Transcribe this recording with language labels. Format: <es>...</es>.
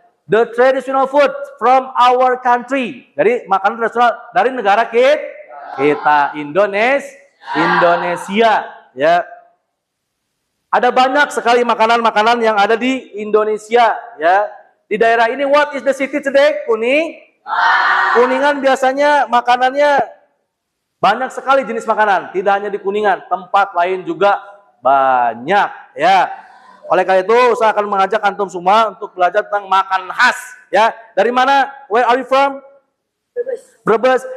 <en>The traditional food from our country.</en> <id>Dari makanan tradisional dari negara kita Indonesia, ya. Ada banyak sekali makanan-makanan yang ada di Indonesia, ya. Di daerah ini,</id> <en>what is the city today?</en> <id>Kuningan biasanya makanannya banyak sekali jenis makanan. Tidak hanya di Kuningan, tempat lain juga banyak, ya. Oleh karena itu, saya akan mengajak antum semua untuk belajar tentang makanan khas, ya. Dari mana?</id> <en>Where are you from?</en> <id>Brebes.</id>